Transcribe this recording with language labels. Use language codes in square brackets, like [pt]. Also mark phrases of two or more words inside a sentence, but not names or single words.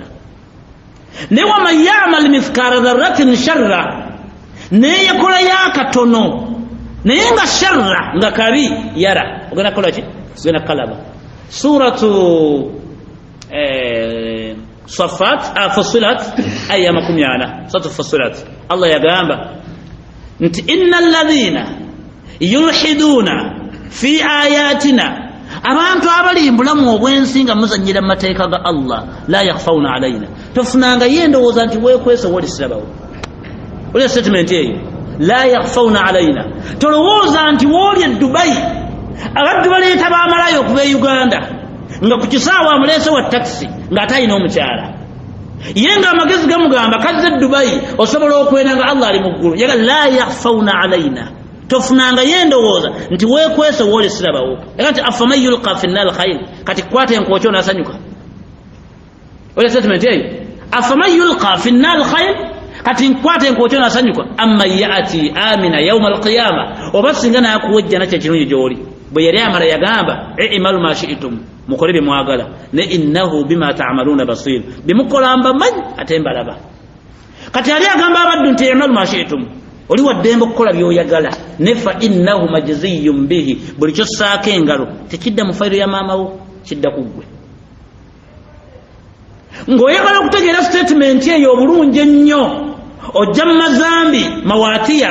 [lg] Ne [ar] وَمَنْ يَعْمَلْ مِثْقَالَ ذَرَّةٍ شَرًّا, [lg] neyakola yakatono naye nga sharra nga kabi yara ogenda kola ki ogenda kalaba. Suratu Safat Fussilat aya 40. Suratu Fussilat Allah yagamba nti [ar] إِنَّ الَّذِينَ يُلْحِدُونَ فِي آيَاتِنَا, [lg] abantu abali mbulamu obwensi nga muzanyira mateeka ga Allah [ar] لَا يَخْفَوْنَ عَلَيْنَا, [lg] tofunanga yendowooza nti weekwese woli sirabawo. Oli statement eyo [ar] لَا يَخْفَوْنَ عَلَيْنَا, [lg] tolowooza nti woli e Dubai abaddu baleeta baamalayo okuva e Uganda nga ku kisaawa amuleese wa taxi ng'ate alina omukyala ye nga amagezi gamugamba kazze Dubai osobola okwenda nga Allah ali mu ggulu. Yaga [ar] لَا يَخْفَوْنَ عَلَيْنَا, [lg] tofunanga yendowooza nti weekwese woli sirabawo. Yaga nti [ar] أَفَمَنْ يُلْقَىٰ فِي النَّارِ خَيْرٌ, [lg] kati kwata enkooki onasanyuka. Oli statement eyo [ar] أَفَمَنْ يُلْقَىٰ فِي النَّارِ خَيْرٌ, [lg] kati nkwata enkooki onasanyuka. [ar] أَمْ مَنْ يَأْتِي آمِنًا يَوْمَ الْقِيَامَةِ, [lg] oba singa nakuwejja nakyo ekirungi gy'oli. Bwe yali amala yagamba [ar] اعْمَلُوا مَا شِئْتُمْ, [lg] mukole bye mwagala ne [ar] إِنَّهُ بِمَا تَعْمَلُونَ بَصِيرٌ, [lg] bimukola mbamanyi ate mbalaba. Kati yali agamba abaddu nti [ar] اعْمَلُوا مَا شِئْتُمْ, [lg] oli waddembe okukola by'oyagala ne [ar] فَإِنَّهُ مَجْزِيٌّ بِهِ, [lg] buli kyossaako engalo tekidda mu fayiro ya maamawo, kidda ku ggwe. Ng'oyagala okutegeera statement eyo obulungi ennyo ojja mu mazambi mawatiya.